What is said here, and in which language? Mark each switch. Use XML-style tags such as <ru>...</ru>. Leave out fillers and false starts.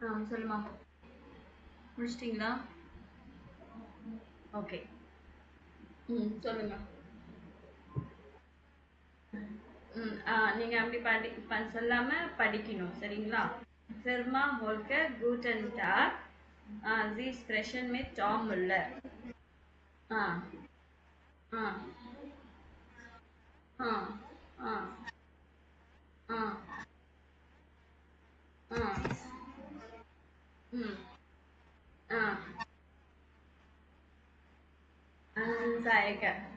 <ta>சொல்லுமா, முடிச்சிட்டிங்களா? ஓகே. சொல்லுங்க. நீங்க அப்படி சொல்லாம படிக்கணும், சரிங்களா?</ta> <de>Firma Volker, guten Tag. Sie sprechen mit Tom Müller. ஆ ஆ ஆ ஆ ஆ ஆ ம் ஆ Anzeige.</de>